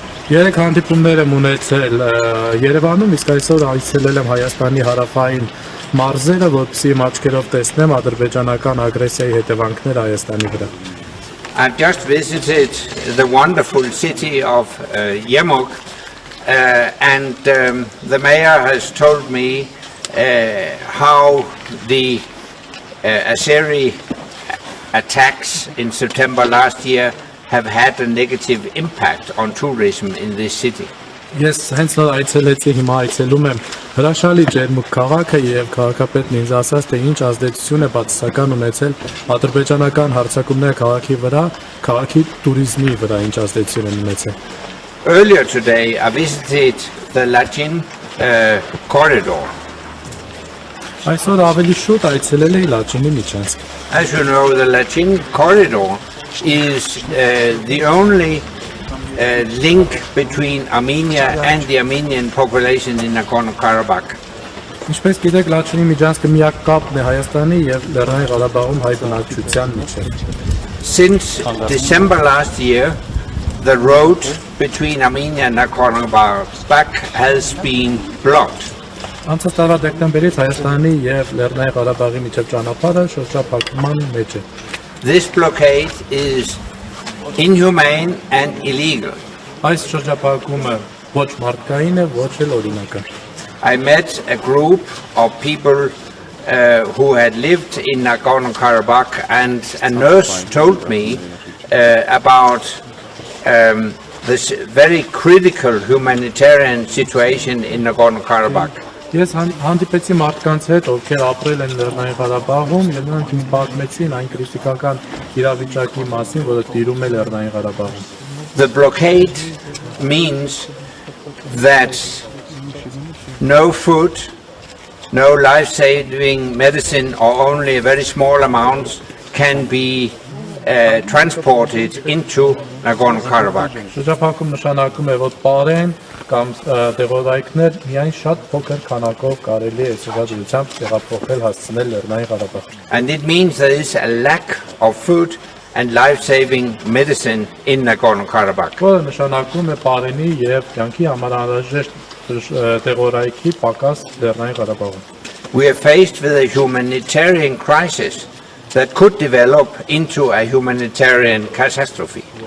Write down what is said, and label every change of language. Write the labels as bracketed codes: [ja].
[hy] Երեք հանդիպումներ եմ ունեցել Երևանում, իսկ այսօր այցելել եմ Հայաստանի հարավային մարզերը, որպեսզի իմ աչքերով տեսնեմ ադրբեջանական ագրեսիայի հետևանքները Հայաստանի վրա։ [en] I've just visited the wonderful city of Yemok, and the mayor has told me how the Azeri attacks in September last year have had a negative impact on tourism in this city. [hy] Ես հենց նոր այցելեցի, հիմա այցելում եմ հրաշալի ջերմուկ քաղաքը եւ քաղաքապետն ինձ ասաց, թե ինչ ազդեցություն է բացասական ունեցել ադրբեջանական հարձակումները քաղաքի վրա, քաղաքի туриզմի վրա ինչ ազդեցություն են ունեցել։ [en] Earlier today I visited the Lachin corridor. [hy] Այսօր ավելի շուտ այցելել էի Լաչինի միջանցք։ [en] As you know, the Lachin corridor is the only link between Armenia and the Armenian population in Nagorno-Karabakh. [hy] Ինչպես գիտեք, Լաչինի միջանցքը միակ կապն է Հայաստանի եւ Լեռնային Ղարաբաղում հայ բնակչության միջեւ։ [en] Since December last year, the road between Armenia and Nagorno-Karabakh has been blocked. [hy] Անցած տարվա դեկտեմբերից Հայաստանի եւ Լեռնային Ղարաբաղի միջեւ ճանապարհը շրջափակման մեջ է։ [en] This blockade is inhumane and illegal. [hy] Այս շրջափակումը ոչ մարդկային է, ոչ էլ օրինական։ [en] I met a group of people who had lived in Nagorno-Karabakh, and a nurse told me about this very critical humanitarian situation in Nagorno-Karabakh. [hy] Ես հանդիպեցի մարդկանց հետ, ովքեր ապրել են Լեռնային Ղարաբաղում, եւ նրանք ինձ պատմեցին այն քրիտիկական իրավիճակի մասին, որը տիրում է Լեռնային Ղարաբաղում։ [en] The blockade means that no food, no life-saving medicine, or only a very small amount can be transported into Nagorno-Karabakh. [hy] Շրջափակում նշանակում է, որ պարեն կամ դեղորայքներ միայն շատ փոքր քանակով կարելի է սովորությամբ տեղափոխել հասցնել Լեռնային Ղարաբաղ։ [en] And it means there is a lack of food and life-saving medicine in Nagorno-Karabakh. [hy] Որը նշանակում է պարենի եւ կյանքի համար անհրաժեշտ դեղորայքի պակաս Լեռնային Ղարաբաղում։ [en] We are faced with a humanitarian crisis that could develop into a humanitarian catastrophe.